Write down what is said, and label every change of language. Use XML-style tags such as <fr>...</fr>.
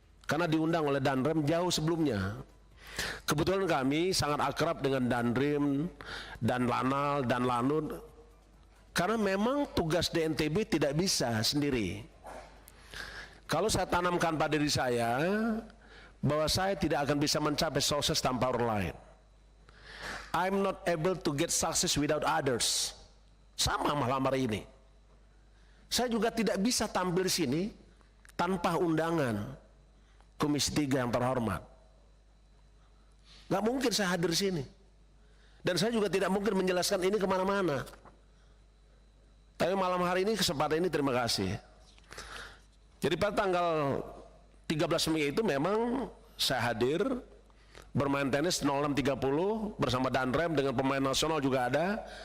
<id>Karena diundang oleh Danrem jauh sebelumnya. Kebetulan kami sangat akrab dengan Danrim, dan Lanal, dan Lanut. Karena memang tugas DNTB tidak bisa sendiri. Kalau saya tanamkan pada diri saya, bahwa saya tidak akan bisa mencapai sukses tanpa orang lain.</id> <en>I'm not able to get success without others.</en> <id>Sama malam hari ini. Saya juga tidak bisa tampil di sini tanpa undangan Komisi 3 yang terhormat. Gak mungkin saya hadir sini. Dan saya juga tidak mungkin menjelaskan ini kemana-mana. Tapi malam hari ini, kesempatan ini terima kasih. Jadi pada tanggal 13 Mei itu memang saya hadir bermain tenis 06.30 bersama Danrem dengan pemain nasional juga ada.</id>